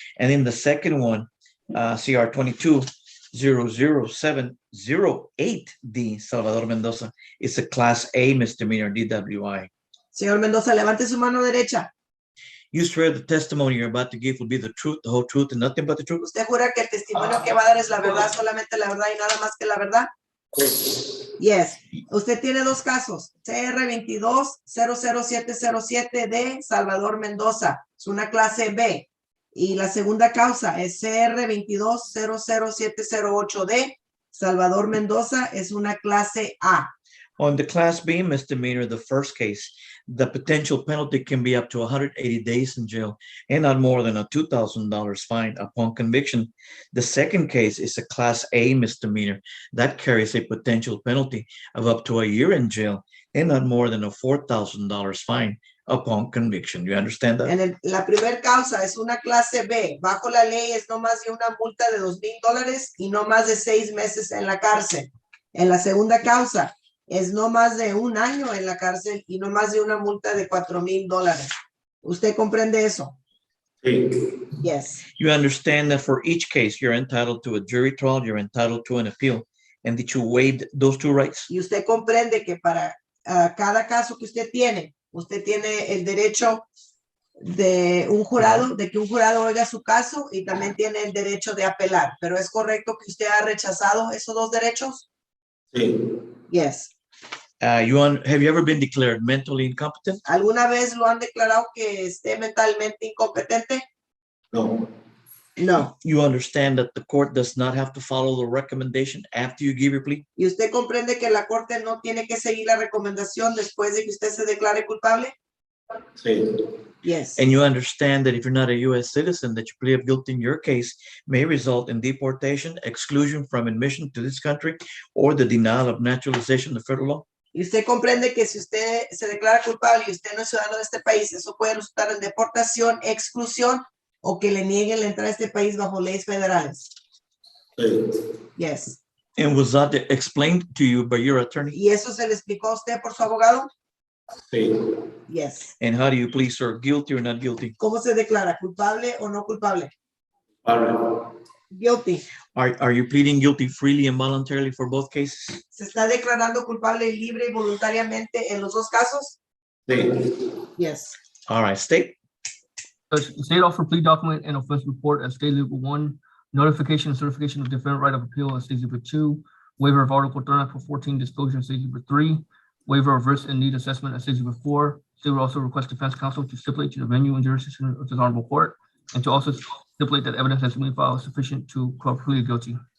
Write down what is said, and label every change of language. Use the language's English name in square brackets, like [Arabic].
[English] And then the second one, CR 22-00708D, Salvador Mendoza, is a Class A misdemeanor, DWI. [Spanish] Señor Mendoza, levante su mano derecha. [English] You swear the testimony you're about to give will be the truth, the whole truth, and nothing but the truth? [Spanish] ¿Usted jura que el testimonio que va a dar es la verdad, solamente la verdad y nada más que la verdad? [English] Yes. [Spanish] Usted tiene dos casos. CR 22-00707 de Salvador Mendoza. Es una clase B. Y la segunda causa es CR 22-00708 de Salvador Mendoza. Es una clase A. [English] On the Class B misdemeanor, the first case, the potential penalty can be up to 180 days in jail and not more than a $2,000 fine upon conviction. The second case is a Class A misdemeanor that carries a potential penalty of up to a year in jail and not more than a $4,000 fine upon conviction. You understand that? [Spanish] La primera causa es una clase B. Bajo la ley es no más de una multa de $2,000 y no más de 6 meses en la cárcel. En la segunda causa es no más de 1 año en la cárcel y no más de una multa de $4,000. ¿Usted comprende eso? Sí. [English] Yes. You understand that for each case, you're entitled to a jury trial, you're entitled to an appeal, and that you waived those two rights? [Spanish] Y usted comprende que para cada caso que usted tiene el derecho de un jurado, de que un jurado oiga su caso y también tiene el derecho de apelar. ¿Pero es correcto que usted ha rechazado esos dos derechos? Sí. [English] Yes. Have you ever been declared mentally incompetent? [Spanish] ¿Alguna vez lo han declarado que esté mentalmente incompetente? No. [English] No. You understand that the court does not have to follow the recommendation after you give your plea? [Spanish] ¿Y usted comprende que la corte no tiene que seguir la recomendación después de que usted se declare culpable? Sí. [English] Yes. And you understand that if you're not a U.S. citizen, that your plea of guilty in your case may result in deportation, exclusion from admission to this country, or the denial of naturalization under federal law? [Spanish] Y usted comprende que si usted se declara culpable y usted no es ciudadano de este país, eso puede resultar en deportación, exclusión o que le nieguen la entrada a este país bajo leyes federales. Sí. [English] Yes. And was that explained to you by your attorney? [Spanish] ¿Y eso se le explicó a usted por su abogado? Sí. [English] Yes. And how do you plead, sir? Guilty or not guilty? [Spanish] ¿Cómo se declara? ¿Culpable o no culpable? Pablo. [English] Guilty. Are you pleading guilty freely and voluntarily for both cases? [Spanish] ¿Se está declarando culpable libre y voluntariamente en los dos casos? Sí. [English] Yes. All right, state. State offer plea document and offense report as State Exhibit 1, notification and certification of defendant right of appeal as State Exhibit 2, waiver of Article 3414 disclosure as State Exhibit 3, waiver of risk and need assessment as State Exhibit 4. State will also request defense counsel to stipulate to the venue and jurisdiction of this honorable court, and to also stipulate that evidence has been filed sufficient to plead guilty.